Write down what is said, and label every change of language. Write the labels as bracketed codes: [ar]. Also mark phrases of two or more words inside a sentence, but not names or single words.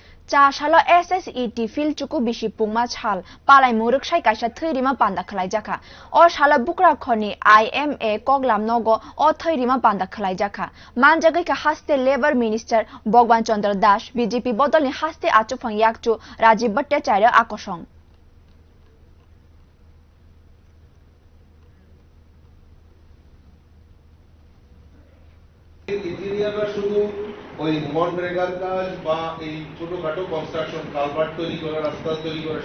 [brx] চাশাল SSET ফিল্ড চুকু বিশি পুংমা ছাল পালাই মুরুক সাই কাইসা থৈরিমা পান্দা খালাইজাখা অ শালা বুকরা খনি IMA কগলাম নগ অ থৈরিমা পান্দা খালাইজাখা মানজাগৈকা হাস্তে [en] labour minister [brx] ভগবান চন্দ্র দাস বিজেপি বদলনি হাস্তে আচুফাং ইয়াকচু রাজীব ভট্টাচার্য আকর্ষণ [bn] ইঞ্জিনিয়াররা শুধু ওই মনরেগার কাজ বা এই ছোটখাটো [en] construction culvert [bn] তৈরি করা রাস্তা তৈরি করা